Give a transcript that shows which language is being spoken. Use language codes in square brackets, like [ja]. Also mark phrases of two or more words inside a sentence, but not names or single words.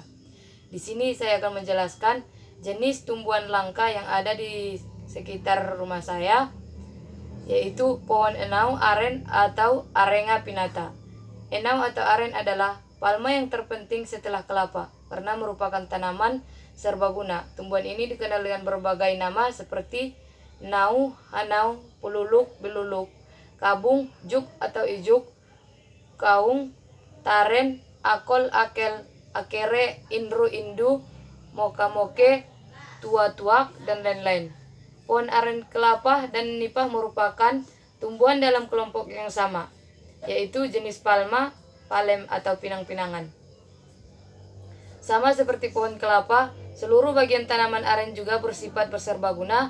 [id] Di sini saya akan menjelaskan jenis tumbuhan langka yang ada di sekitar rumah saya, yaitu pohon enau, aren atau Arenga pinnata. Enau atau aren adalah palma yang terpenting setelah kelapa karena merupakan tanaman serbaguna. Tumbuhan ini dikenal dengan berbagai nama seperti nau, hanau, pululuk, beluluk, kabung, juk atau ijuk, kaung, taren, akol, akel, akere, indru, indu, moka moke, tua tuak, dan lain-lain. Pohon aren kelapa dan nipah merupakan tumbuhan dalam kelompok yang sama, yaitu jenis palma, palem atau pinang-pinangan. Sama seperti pohon kelapa, seluruh bagian tanaman aren juga bersifat berserbaguna.